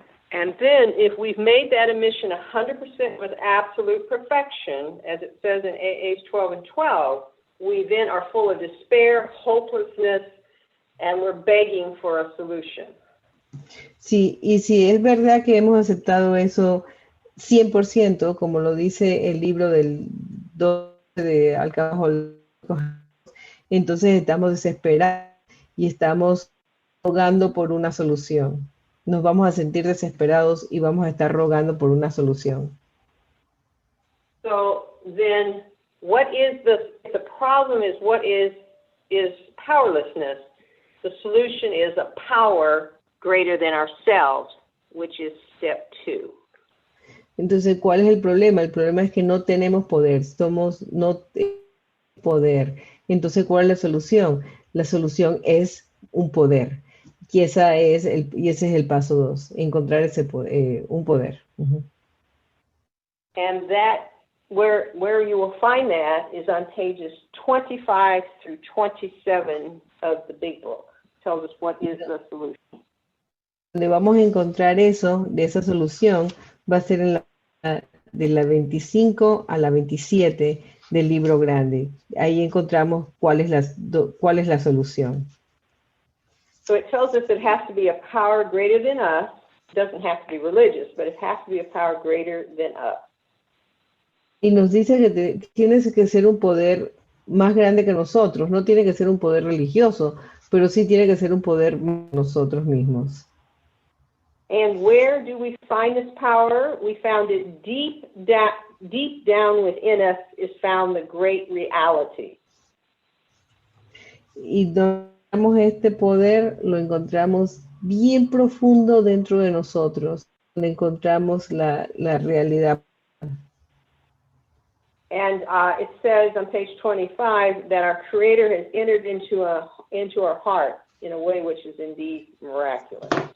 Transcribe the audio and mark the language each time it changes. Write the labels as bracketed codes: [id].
[en] And then if we've made that admission 100% with absolute perfection, as it says in AAs 12 and 12, we then are full of despair, hopelessness, and we're begging for a solution. [es] Sí, y si es verdad que hemos aceptado eso 100%, como lo dice el libro del 12 de alcohol, entonces estamos desesperados y estamos rogando por una solución. Nos vamos a sentir desesperados y vamos a estar rogando por una solución. [en] So then, what is the problem is what is powerlessness. The solution is a power greater than ourselves, which is step 2. [es] Entonces, ¿cuál es el problema? El problema es que no tenemos poder, no tenemos poder. Entonces, ¿cuál es la solución? La solución es un poder. Y ese es el paso 2, encontrar un poder. Uh-huh. [en] And that, where you will find that is on pages 25 through 27 of the big book. It tells us what is the solution. [es] Donde vamos a encontrar eso, de esa solución, va a ser de la 25 a la 27 del libro grande. Ahí encontramos cuál es la solución. [en] So it tells us it has to be a power greater than us. It doesn't have to be religious, but it has to be a power greater than us. [es] Y nos dice que tiene que ser un poder más grande que nosotros. No tiene que ser un poder religioso, pero sí tiene que ser un poder nosotros mismos. [en] And where do we find this power? We found it deep down within us is found the great reality. [es] Y donde encontramos este poder, lo encontramos bien profundo dentro de nosotros, donde encontramos la realidad. [en] And it says on page 25 that our Creator has entered into our heart in a way which is indeed miraculous.